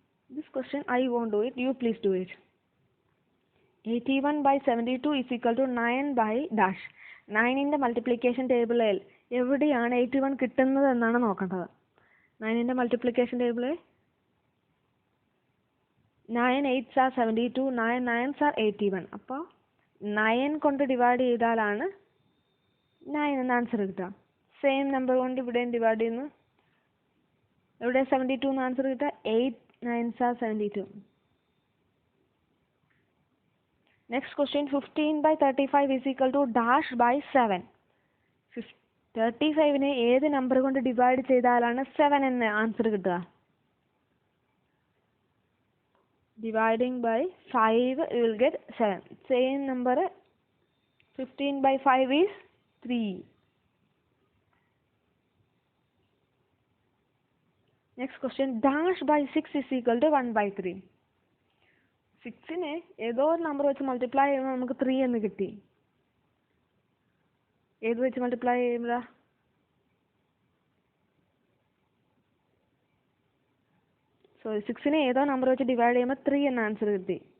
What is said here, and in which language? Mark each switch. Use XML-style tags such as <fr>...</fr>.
<en>This question I won't do it, you please do it. 81 by 72 is equal to 9 by dash.</en> <ml>9ന്റെ multiplication ടേബിളിൽ എവിടെയാണ് 81 കിട്ടുന്നത് എന്നാണ് നോക്കേണ്ടത്. 9ന്റെ multiplication ടേബിളിൽ</ml> <en>9 8s are 72, 9 9s are 81.</en> <ml>അപ്പോൾ 9 കൊണ്ട് ഡിവൈഡ് ചെയ്താലാണ് 9 എന്ന ആൻസർ കിട്ടുക. സെയിം നമ്പർ കൊണ്ട് ഇവിടെയും ഡിവൈഡ് ചെയ്യുന്നു. ഇവിടെ 72 എന്ന ആൻസർ കിട്ടുക.</ml> <en>8 9s are 72.</en> <ml>Next question</ml> <en>15 by 35 is equal to dash by 7.</en> <ml>35നെ ഏത് നമ്പർ കൊണ്ട് ഡിവൈഡ് ചെയ്താലാണ് 7 എന്ന ആൻസർ കിട്ടുക.</ml> <en>Dividing by 5 you will get 7. Same number 15 by 5 is 3. Next question, dash by 6 is equal to 1 by 3.</en> <ml>6നെ ഏതോ ഒരു number വെച്ച് multiply ചെയ്യുമ്പോൾ നമുക്ക് 3 എന്ന് കിട്ടി. ഏത് വെച്ച് മൾട്ടിപ്ലൈ ചെയ്യുമ്പോഴാ 6നെ ഏതോ നമ്പർ വെച്ച് ഡിവൈഡ് ചെയ്യുമ്പോൾ 3 എന്ന ആൻസർ കിട്ടി.</ml>